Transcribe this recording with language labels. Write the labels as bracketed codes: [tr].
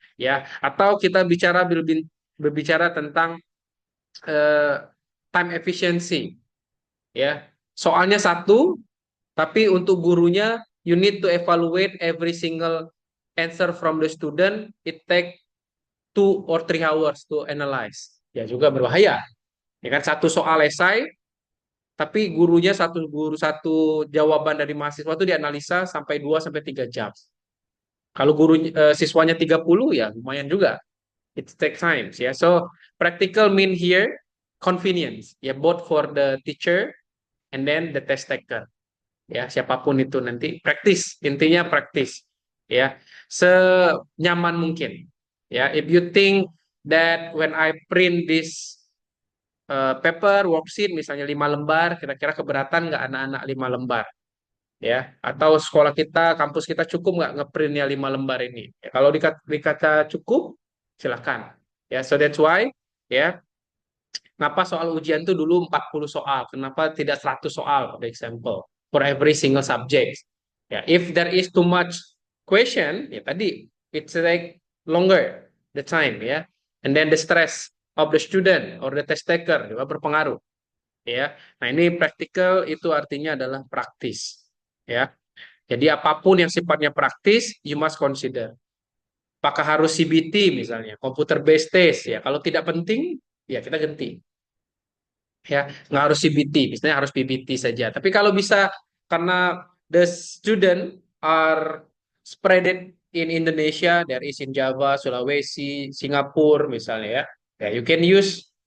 [id] Ya, atau kita berbicara tentang uh, time efficiency. Ya, soalnya satu, tapi untuk gurunya [en] you need to evaluate every single answer from the student. It take 2 or 3 hours to analyze. [id] Ya juga berbahaya. Ya kan satu soal esai tapi gurunya satu jawaban dari mahasiswa itu dianalisa sampai 2 sampai 3 jam. Kalau siswanya 30 ya lumayan juga. [en] It takes time [id] ya. [en] So practical mean here convenience ya both for the teacher and then the test taker. [id] Ya, siapapun itu nanti praktis, intinya praktis. Ya, senyaman mungkin. [en] Ya, if you think that when I print this paper worksheet [id] misalnya 5 lembar, kira-kira keberatan nggak anak-anak 5 lembar, ya? Atau sekolah kita, kampus kita cukup nggak ngeprintnya 5 lembar ini? Ya, kalau dikata cukup, silakan. Ya, [en] so that's why, [id] ya. Kenapa soal ujian itu dulu 40 soal? Kenapa tidak 100 soal, [en] for example, for every single subject? Ya, if there is too much question, [id] ya tadi, [en] it's like longer the time, ya. And then the stress of the student or the test taker [id] juga berpengaruh, [en] ya. [id] Nah, ini practical itu artinya adalah praktis, ya. Jadi apapun yang sifatnya praktis, [en] you must consider. [id] Apakah harus CBT misalnya, computer based test, ya. Kalau tidak penting, ya kita ganti ya nggak harus CBT misalnya harus PPT saja tapi kalau bisa karena [en] the student are spread it in Indonesia [id] there is in Java Sulawesi Singapura misalnya ya ya [en] you can use